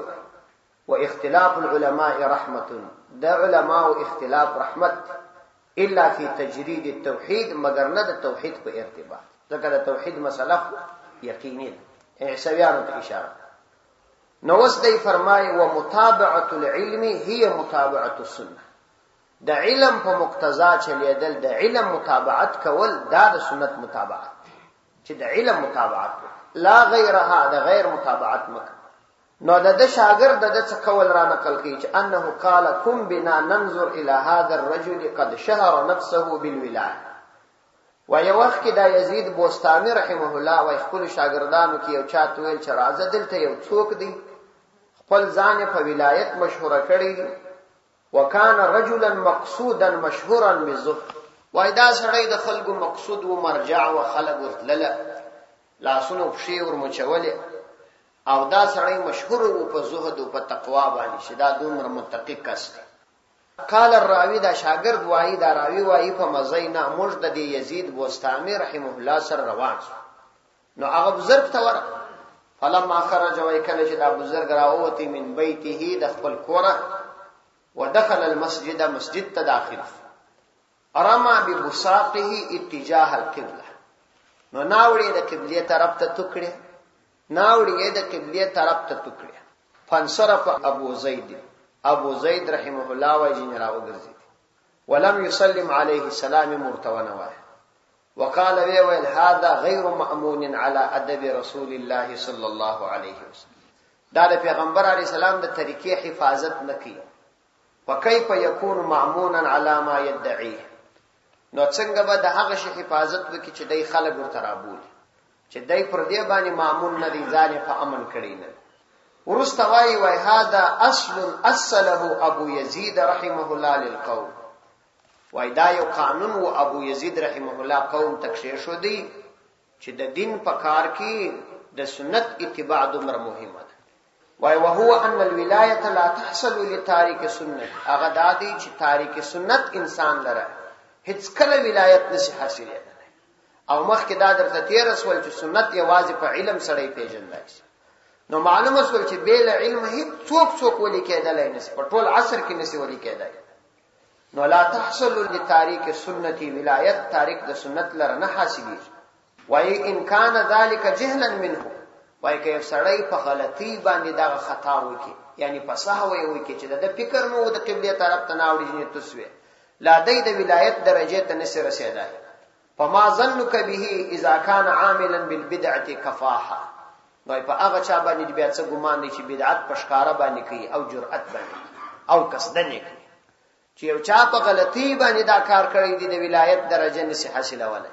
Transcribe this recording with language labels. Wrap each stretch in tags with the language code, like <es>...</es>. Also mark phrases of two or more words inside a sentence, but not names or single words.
<ar>و اختلاف العلماء رحمه،</ar> <ps>دا علماء اختلاف رحمت،</ps> <ar>الا فی تجرید التوحید،</ar> <ps>مگر نه د توحید په ارتباط، ځکه د توحید مسله یقیني ده. عیسویانو ته اشاره. نو وس دی فرمای</ps> <ar>و متابعه العلم هي متابعه السنه،</ar> <ps>د علم په مقتضا چلیدل، د علم متابعت کول دا د سنت متابعت، چې د علم متابعت</ps> <ar>لا غیرها،</ar> <ps>د غیر متابعت مکه. نو د شاګرد د څه کول را نقل کی چې</ps> <ar>انه قال كن بنا ننظر الى هذا الرجل قد شهر نفسه بالولايه.</ar> <ps>و یو وخت کې دا یزید بوستامي</ps> <ar>رحمه الله</ar> <ps>و خپل شاګردانو کې یو چاته ویل چې راځه دلته یو څوک دی خپل ځان په ولایت مشهور کړي،</ps> <ar>وکانه رجلا مقصودا مشهورا بالزهد،</ar> <ps>وای دا سړی د خلکو مقصود و مرجع و خلق ورتلله، لاسونو پښې ورمچولې، او دا سړی مشهور و په زهد او په تقوا باندې، چې دا دومره متقی کس دی.</ps> <ar>قال الراوی،</ar> <ps>دا شاګرد وایي، دا راوی وایي په مزینا موږ د یزید بوستامي</ps> <ar>رحمه الله</ar> <ps>سره روان شو. نو هغه بزرګ ته ورغ،</ps> <ar>فلما خرج</ar> <ps>وای کله چې دا بزرګ راووتی</ps> <ar>من بیته</ar> <ps>د خپل کوره،</ps> <ar>ودخل المسجد،</ar> <ps>مسجد ته داخل،</ps> <ar>ارما ببساقه اتجاه القبله،</ar> <ps>نو ناوړي د قبله طرف ته ټکړه، ناوړي د قبله طرف ته ټکړه.</ps> <ar>فانصرف ابو زید رحمه الله</ar> <ps>و جن راو ګرځي،</ps> <ar>ولم يسلم عليه السلام مرتونوا، وقال ويل هذا غير مأمون على ادب رسول الله صلى الله عليه وسلم،</ar> <ps>دا د پیغمبر</ps> <ar>علی السلام</ar> <ps>د طریقې حفاظت نکي.</ps> <ar>وكيف يكون مأمونا على ما يدعيه،</ar> <ps>نو څنګه به د هغه شي حفاظت وکړي چې دای خلک ورترابول، چې دای پر دې باندې مأمون نه دي، ځان په امن کړی نه. ورستوای وای</ps> <ar>هذا اصل اصله ابو يزيد رحمه الله للقوم،</ar> <ps>وای دا یو قانون و ابو يزيد</ps> <ar>رحمه الله</ar> <ps>قوم تکشیر شو دی چې د دین په کار کې د سنت اتباع دومره مهمه ده. وای</ps> <ar>وهو ان الولايه لا تحصل لتارك سنت،</ar> <ps>هغه د دې چې تارک سنت انسان لره هیڅ کله ولایت نشي حاصله. او مخکې دا درته تیر رسول چې سنت یوازې په علم سره پیژندل شي، نو معلومه شول چې بیل علم هیڅ څوک ولي کېدلای نشي، په ټول عصر کې نشي ولي کېدای. نو</ps> <ar>لا تحصل لتارك سنت،</ar> <ps>ولایت تارک د سنت لره نه حاصلېږي.</ps> <ar>وای ان کان ذلك جهلا منه،</ar> <ps>وای که سړی په غلطي باندې دا خطا وکي، یعنی په سهو وکي چې د فکر نو د قبله طرف ته ناوړي نه تسوي، لا د ولایت درجه ته نشي رسیدای.</ps> <ar>فما ظنك به اذا كان عاملا بالبدعه كفاحه،</ar> <ps>نو په هغه چا باندې بیا څه ګمان دي چې بدعت په ښکارا باندې کوي او جرأت باندې او قصدن کوي، چې یو چا په غلطي باندې دا کار کړی دی د ولایت درجه نشي حاصلولای.</ps>